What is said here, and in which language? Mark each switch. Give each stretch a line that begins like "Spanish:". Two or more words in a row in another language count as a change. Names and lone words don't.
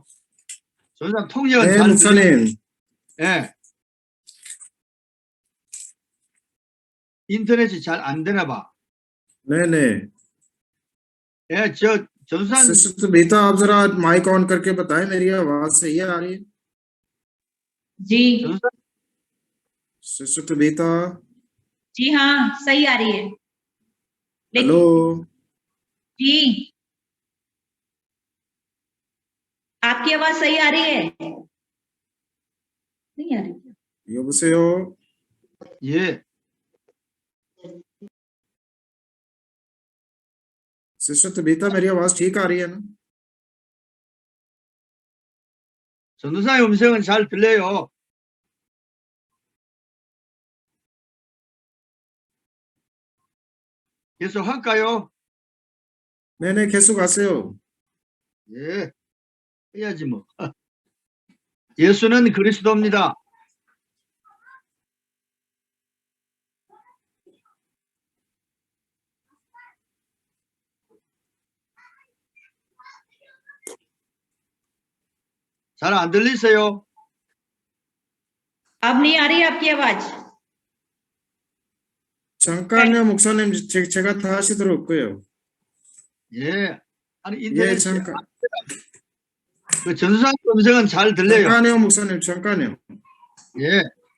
Korean: 전사 통역은 네, 잘 목사님. 예. 인터넷이 잘 안 되나 봐.
Hindi: नहीं।
Korean: 예, 전산
Hindi: सिस्टर बेटा आप जरा
English: mic on
Hindi: करके बताएं मेरी आवाज सही है आ रही है? जी
Korean: 전산
Hindi: सिस्टर बेटा जी हाँ सही आ रही है। हेलो जी आपकी आवाज सही आ रही है? नहीं आ रही।
Korean: 여보세요? 예. सिस्टर बेटा मेरी आवाज ठीक आ रही है ना? 전도사의 음성은 잘 들려요. 계속 할까요? 네네 계속 하세요. 예. 해야지 뭐. 예수는 그리스도입니다. 잘 안 들리세요?
Hindi: अब नहीं आ रही आपकी आवाज?
Korean: 잠깐요 목사님 제가 다시 들어올게요. 예. 아니 예 인터넷이 잠깐. 그 전도사의 음성은 잘 들려요. 잠깐요 목사님 잠깐요. 예.